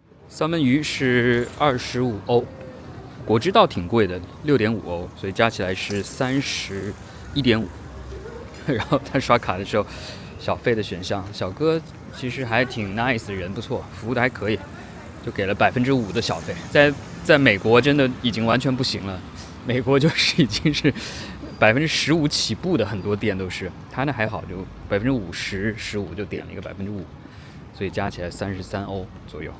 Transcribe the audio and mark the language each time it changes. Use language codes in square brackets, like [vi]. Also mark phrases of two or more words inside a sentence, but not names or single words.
[zh] 三文魚是25歐，果汁倒挺貴的，6.5歐，所以加起來是31.5。然後他刷卡的時候，小費的選項，小哥其實還挺 nice 的人，不錯，服務的還可以，就給了5%的小費。在美國真的已經完全不行了，美國就是已經是15%起步的，很多店都是，他那還好，就50%、15%就點了一個5%，所以加起來33歐左右。